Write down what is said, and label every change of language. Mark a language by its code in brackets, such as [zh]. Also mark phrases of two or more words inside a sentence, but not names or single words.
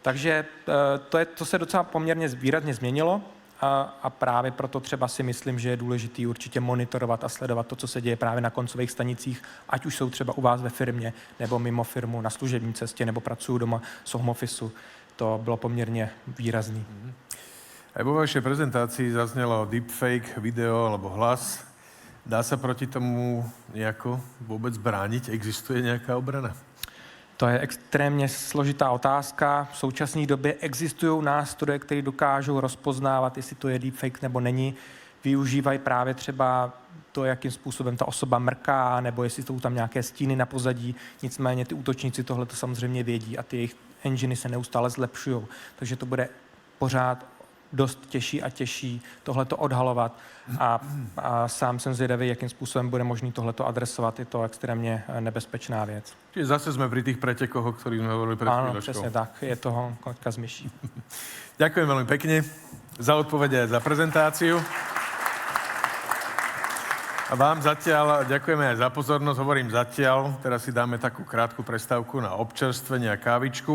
[cs] Takže to se docela poměrně výrazně změnilo a právě proto třeba si myslím, že je důležitý určitě monitorovat a sledovat to, co se děje právě na koncových stanicích, ať už jsou třeba u vás ve firmě, nebo mimo firmu, na služební cestě, nebo pracují doma z [en] home officeu. [cs] To bylo poměrně výrazný. [sk] Aj vo vašej prezentácii zaznelo deepfake, video alebo hlas. Dá sa proti tomu nejako vôbec brániť? Existuje nejaká obrana? [cs] To je extrémně složitá otázka. V současné době existují nástroje, které dokážou rozpoznávat, jestli to je deepfake nebo není. Využívají právě třeba to, jakým způsobem ta osoba mrká, nebo jestli jsou tam nějaké stíny na pozadí. Nicméně ty útočníci tohle to samozřejmě vědí a ty jejich enginy se neustále zlepšují. Takže to bude pořád dost těžší a těžší tohleto odhalovat a sám jsem zvědavý, jakým způsobem bude možný tohleto adresovat. Je to extrémně nebezpečná věc. [sk] Čiže zase sme pri tých pretekoch, o ktorých sme hovorili pred chvíľočkou. Áno, presne tak. Je toho koľka z myší. Ďakujem veľmi pekne za odpovede a za prezentáciu. A vám zatiaľ ďakujeme aj za pozornosť, hovorím zatiaľ. Teraz si dáme takú krátku prestávku na občerstvenie a kávičku.